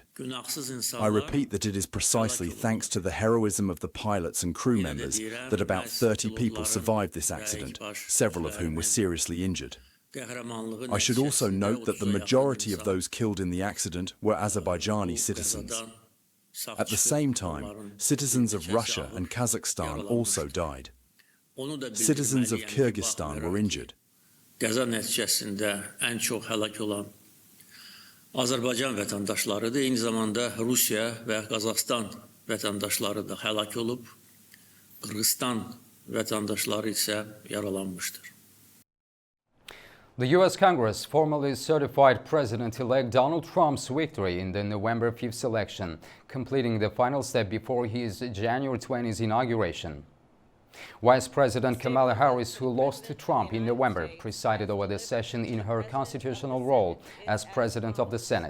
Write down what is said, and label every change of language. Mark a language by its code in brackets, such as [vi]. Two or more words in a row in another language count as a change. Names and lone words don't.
[en] I repeat that it is precisely thanks to the heroism of the pilots and crew members that about 30 people survived this accident, several of whom were seriously injured. I should also note that the majority of those killed in the accident were Azerbaijani citizens. At the same time, citizens of Russia and Kazakhstan also died. Citizens of Kyrgyzstan were injured. [az] Azərbaycan vətəndaşlarıdır, eyni zamanda Rusiya və Qazaxstan vətəndaşları da həlak olub, Qırğızstan vətəndaşları isə yaralanmışdır. [en] The U.S. Congress formally certified President-elect Donald Trump's victory in the November 5th election, completing the final step before his January 20th inauguration. Vice President Kamala Harris, who lost to Trump in November, presided over the session in her constitutional role as President of the Senate.